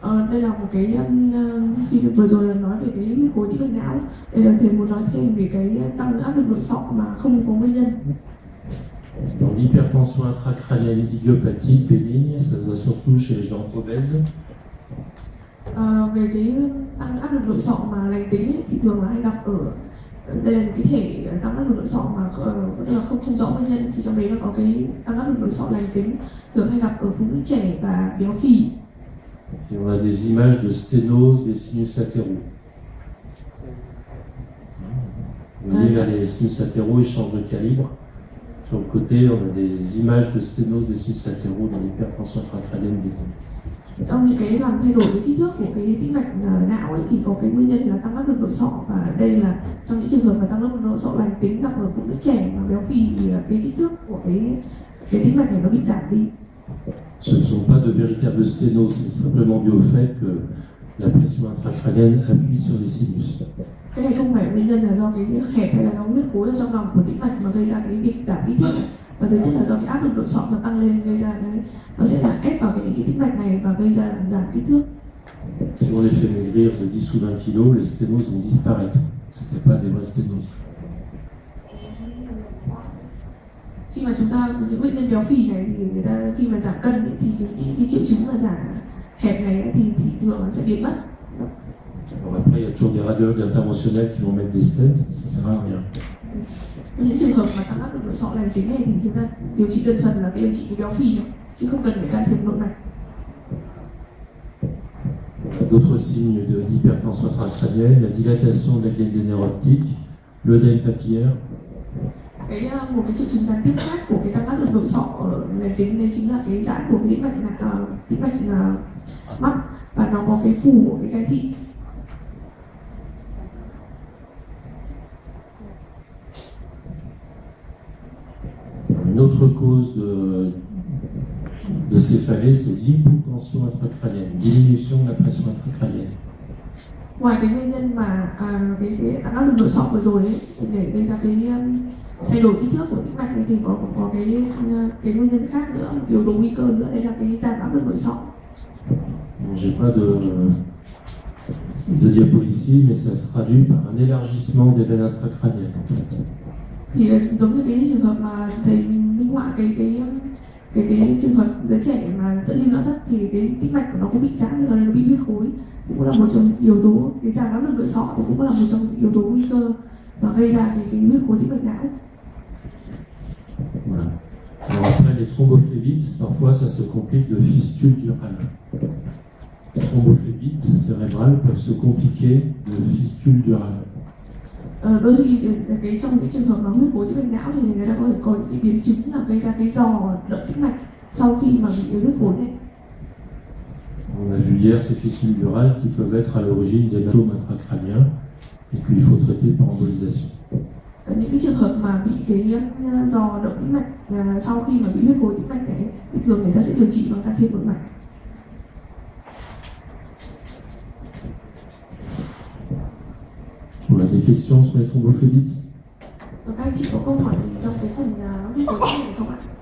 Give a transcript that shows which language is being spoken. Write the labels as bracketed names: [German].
[Vietnamese] Đây là một cái khi vừa rồi là nói về cái huyết khối tĩnh mạch não. Đây là thầy muốn nói thêm về cái tăng áp lực nội sọ mà không có nguyên nhân. [French] Dans l'hypertension intracrânienne idiopathique bénigne, ça se voit surtout chez les gens obèses. [Vietnamese] Về cái tăng áp lực nội sọ mà lành tính ấy, thì thường là hay gặp ở đây là cái thể tăng áp lực nội sọ mà tức là không rõ nguyên nhân, thì trong đấy là có cái tăng áp lực nội sọ lành tính, thường hay gặp ở phụ nữ trẻ và béo phì. [French] Et on a des images de sténose des sinus latéraux. Vous voyez là, les sinus latéraux, ils changent de calibre. Sur le côté, on a des images de sténose des sinus latéraux dans l'hypertension intracrânienne bénigne. [Vietnamese] Trong những cái làm thay đổi cái kích thước của cái tĩnh mạch não ấy, thì có cái nguyên nhân là tăng áp lực nội sọ, và đây là trong những trường hợp mà tăng áp lực nội sọ lành tính gặp ở phụ nữ trẻ và béo phì thì cái kích thước của cái tĩnh mạch này nó bị giảm đi. [French] Ce ne sont pas de véritables sténoses, c'est simplement dû au fait que la pression intracrânienne appuie sur les sinus. [Vietnamese] Cái này không phải nguyên nhân là do cái hẹp hay là do huyết khối ở trong lòng của tĩnh mạch mà gây ra cái việc giảm kích thước, và thực chất là do cái áp lực nội sọ nó tăng lên gây ra cái nó sẽ là ép vào cái tĩnh mạch này và gây ra giảm kích thước. [French] Si on les fait maigrir de 10 ou 20 kg, les sténoses vont disparaître. Ce n'était pas des vraies sténoses. [Vietnamese] Khi mà chúng ta những bệnh nhân béo phì này thì người ta khi mà giảm cân ấy, thì cái triệu chứng là giảm hẹp này thì thường nó sẽ biến mất. [French] Alors après, il y a toujours des radiologues interventionnels qui vont mettre des stents, mais ça sert à rien. [Vietnamese] Trong những trường hợp mà tăng áp lực nội sọ lành tính này thì chúng ta điều trị đơn thuần là cái điều trị cái béo phì thôi, chứ không cần phải can thiệp nội mạch. [French] D'autres signes d'hypertension intracrânienne, la dilatation de la gaine des nerfs optiques, l'œdème papillaire. [Vietnamese] Một cái triệu chứng gián tiếp khác của cái tăng áp lực nội sọ lành tính đấy chính là cái giãn của cái tĩnh mạch mắt, và nó có cái phù của cái gai thị. [French] Une autre cause de céphalée, c'est l'hypotension intracrânienne, diminution de la pression intracrânienne. [Vietnamese] Ngoài cái nguyên nhân mà cái tăng áp lực nội sọ vừa rồi ấy, để gây ra cái thay đổi kích thước của tĩnh mạch này, thì có cái nguyên nhân khác nữa, yếu tố nguy cơ nữa, đấy là cái giảm áp lực nội sọ. [French] J'ai pas de diapo ici, mais ça se traduit par un élargissement des veines intracrâniennes en fait. [Vietnamese] Thì giống như cái trường hợp mà thầy minh họa cái trường hợp đứa trẻ mà dẫn lưu não thất thì cái tĩnh mạch của nó cũng bị giãn, do nên nó bị huyết khối, cũng là một trong yếu tố. Cái giãn áp lực nội sọ thì cũng là một trong yếu tố nguy cơ và gây ra cái huyết khối tĩnh mạch não. [French] Voilà. Alors après, les thrombophélites, parfois ça se complique de fistules durales. Les thrombophélites cérébrales peuvent se compliquer de fistules durales. [Vietnamese] Đôi khi trong cái trường hợp mà huyết khối tĩnh mạch não thì người ta có thể có những cái biến chứng là gây ra cái giò động tĩnh mạch sau khi mà bị cái huyết khối này. [French] On a vu hier ces fissules durales qui peuvent être à l'origine d'hématomes intracrâniens et qu'il faut traiter par embolisation. [Vietnamese] Những cái trường hợp mà bị cái giò động tĩnh mạch sau khi mà bị huyết khối tĩnh mạch này thì thường người ta sẽ điều trị bằng can thiệp nội mạch. [French] On a des questions sur les thrombophélites? [Vietnamese] Các anh chị có câu hỏi gì trong cái phần huyết khối tĩnh mạch không ạ?